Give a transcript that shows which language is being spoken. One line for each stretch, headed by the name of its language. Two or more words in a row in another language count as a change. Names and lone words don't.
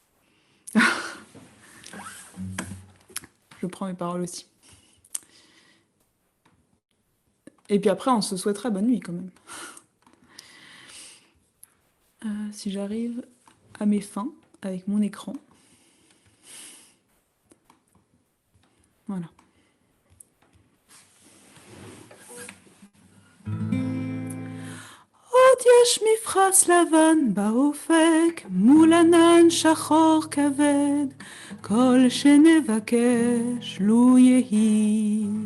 French: Je prends mes paroles aussi. Et puis après, on se souhaitera bonne nuit quand même. Si j'arrive à mes fins avec mon écran. Voilà.
Hebrew: עוד יש מפרש לבן באופק, מול ענן שחור כבד, כל שנבקש לו יהי.